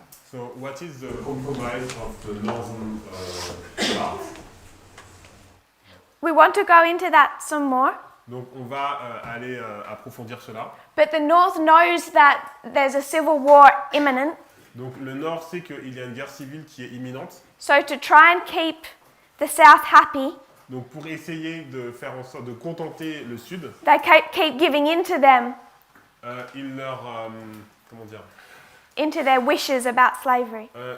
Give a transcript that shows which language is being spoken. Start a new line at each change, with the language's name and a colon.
English: So what is the compromise of the northern part? We want to go into that some more.
French: Donc on va aller approfondir cela.
English: But the North knows that there's a civil war imminent.
French: Donc le Nord sait qu'il y a une guerre civile qui est imminente.
English: So to try and keep the South happy,
French: Donc pour essayer de faire en sorte de contenter le Sud,
English: they keep giving in to them,
French: ils leur comment dire,
English: into their wishes about slavery.